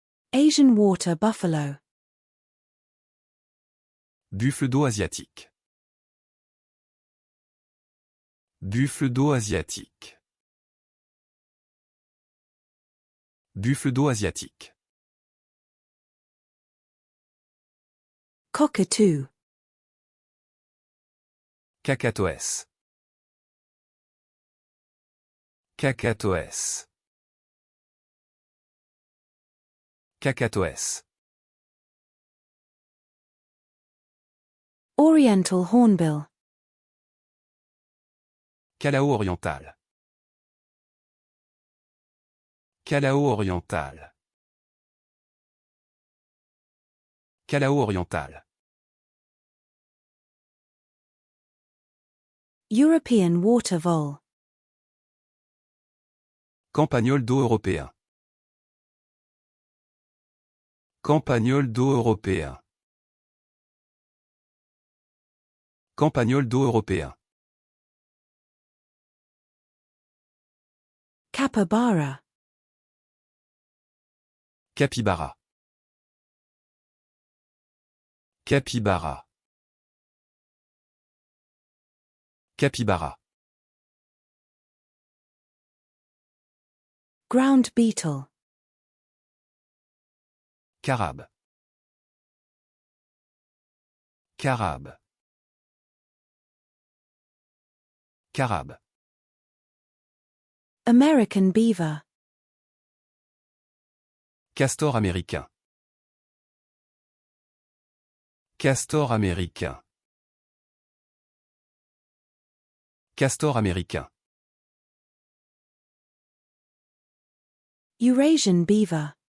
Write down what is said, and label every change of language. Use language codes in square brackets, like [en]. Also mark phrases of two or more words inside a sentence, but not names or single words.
[en] Asian water buffalo. [fr] Buffle d'eau asiatique. Buffle d'eau asiatique. Buffle d'eau asiatique. [en] Cockatoo. [fr] Cacatoès. Cacatoès. Cacatoès. [en] Oriental hornbill. [fr] Calao oriental. Calao oriental. Calao oriental. [en] European water vole. [fr] Campagnol d'eau européen. Campagnol d'eau européen. Campagnol d'eau européen. [en] Capybara. [fr] Capybara. Capybara. Capybara. [en] Ground beetle. [fr] Carabe. Carabe. Carabe. [en] American beaver. [fr] Castor américain. Castor américain. Castor américain. [en] Eurasian beaver.